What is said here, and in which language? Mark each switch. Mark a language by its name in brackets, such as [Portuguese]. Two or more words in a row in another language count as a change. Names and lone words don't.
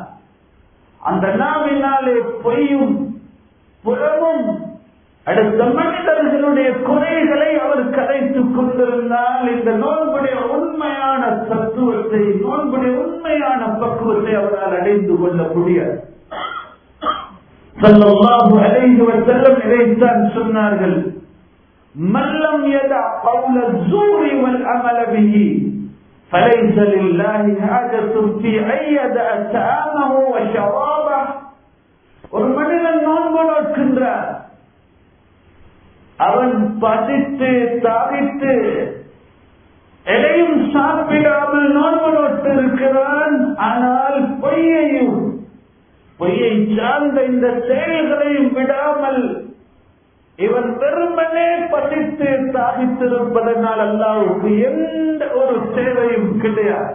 [Tamil] அந்த நாவினாலே பொய்யும் புறமும் அடுத்த மனிதர்களுடைய குறைகளை அவர் கலைத்துக் கொண்டிருந்தால் இந்த நோன்புடைய உண்மையான தத்துவத்தை, நோன்புடைய உண்மையான பக்குவத்தை அவரால் அடைந்து கொள்ள முடியாது. [Arabic] صلى الله عليه وسلم [Tamil] இதைத்தான் சொன்னார்கள், [Arabic] من لم يدع قول الزور والعمل به فليس لله حاجة في أن يدع طعامه وشرابه. [Tamil] ஒரு மனிதன் நோன்பு நோக்கின்றார், அவன் பசித்து தாகித்து எதையும் சாப்பிடாமல் நோன்பு நோட்டு இருக்கிறான். ஆனால் பொய்யை சார்ந்த இந்த செயல்களையும் விடாமல் இவன் வெறுமனே பசித்து தாகித்திருப்பதனால் அல்லாஹ்வுக்கு எந்த ஒரு தேவையும் கிடையாது.